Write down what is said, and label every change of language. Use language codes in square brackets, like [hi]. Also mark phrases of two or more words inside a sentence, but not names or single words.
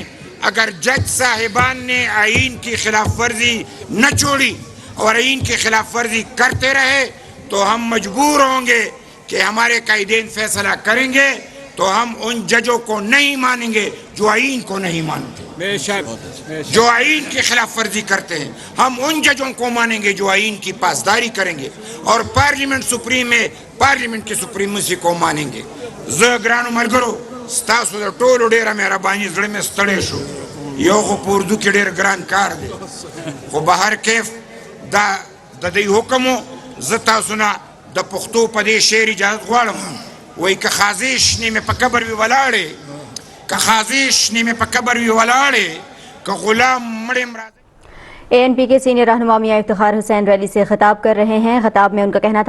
[ur] اگر جج صاحبان نے آئین کی خلاف ورزی نہ چھوڑی اور آئین کی خلاف ورزی کرتے رہے تو ہم مجبور ہوں گے کہ ہمارے قائدین فیصلہ کریں گے تو ہم ان ججوں کو نہیں مانیں گے جو آئین کو نہیں مانتے, جو آئین کی خلاف ورزی کرتے ہیں. ہم ان ججوں کو مانیں گے جو آئین کی پاسداری کریں گے, اور [en] parliament supreme [ur] میں پارلیمنٹ کی سپریمیسی کو مانیں گے. [ps] زگرانو ملګرو, ستاسو د ټولو ډیره مهرباني, زړه مې ستړی شو. یو خو په اردو کې ډېر ګران کار دی, خو به هر کیف دا د دې حکم و. زه تاسو نه د پښتو په دې شعر اجازت غواړم. وایي که خازی شنې مې په قبر وي ولاړې, که خازی شنې مې په قبر وي ولاړې, که غلام مړ یم راځي. [ur] ANP کے سینئر رہنما میاں افتخار حسین ریلی سے خطاب کر رہے ہیں. خطاب میں ان کا کہنا تھا